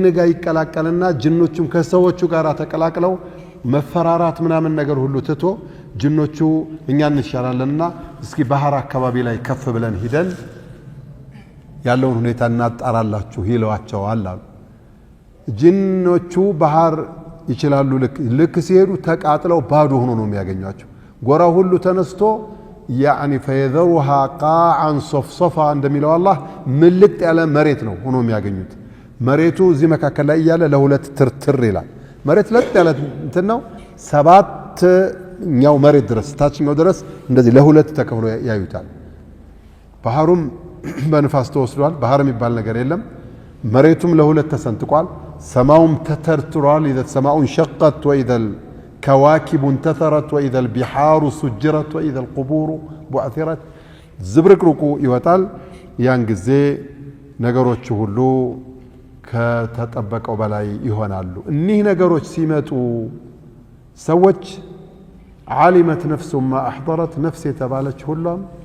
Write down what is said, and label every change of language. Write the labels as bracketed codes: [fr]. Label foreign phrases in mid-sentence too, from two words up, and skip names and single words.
[am] ጋር ይቀላቀልና ጅኖቹም ከሰዎቹ ጋር ተቀላቅለው መፈራራት ምናምን ነገር ሁሉ ትቶ ጅኖቹ እኛ እንሻላለንና እስኪ ባህር አካባቢ ላይ ከፍ ብለን ሂደን ያለውን ሁኔታ እናጣራላችሁ ይለዋቸዋል አሉ። ጅኖቹ ባህር ይችላሉ ልክ ሲሄዱ ተቃጥለው ባዶ ሆኖ ነው የሚያገኟቸው። ጎራው ሁሉ ተነስቶ [ar] يعني فيذرها قاعا صفصفا [am] እንደሚለው አላህ ምልጥ ያለ መሬት ነው ሆኖ የሚያገኙት። መሬቱ እዚህ መካከል ላይ ያለ ለሁለት ትርትር ይላል። መሬት ለጥ ያለ እንትን ነው። ሰባተኛው መሬት ድረስ ታችኛው ድረስ እንደዚህ ለሁለት ተከፍሎ ያዩታል። ባህሩም በንፋስ ተወስዷል። ባህር የሚባል ነገር የለም። መሬቱም ለሁለት ተሰንጥቋል። ሰማውም ተተርትሯል። [ar] إذا السماء انشقت وإذا الكواكب انتثرت وإذا البحار سجرت وإذا القبور بعثرت [am] ዝብርቅርቁ ይወጣል። ያን ጊዜ ነገሮች ሁሉ ከተጠበቀው በላይ ይሆናሉ። እኒህ ነገሮች ሲመጡ ሰዎች [ar] علمت نفس ما أحضرت [am] ነፍስ የተባለች ሁሉም